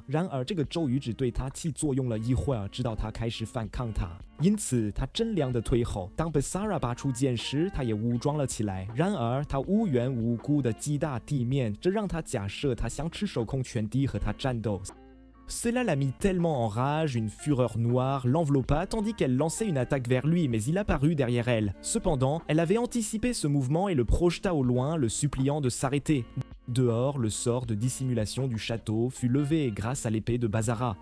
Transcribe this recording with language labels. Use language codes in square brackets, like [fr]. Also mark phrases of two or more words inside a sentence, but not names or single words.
[zh] 然而这个咒语只对他起作用了一会儿，直到他开始反抗他。因此他铮铤地退后。当 Basara 拔出剑时，他也武装了起来。然而他无缘无故地击打地面，这让他假设他想赤手空拳地和他战斗。 [fr] Cela l'a mis tellement en rage, une fureur noire l'enveloppa tandis qu'elle lançait une attaque vers lui, mais il apparut derrière elle. Cependant, elle avait anticipé ce mouvement et le projeta au loin, le suppliant de s'arrêter. Dehors, le sort de dissimulation du château fut levé grâce à l'épée de Basara.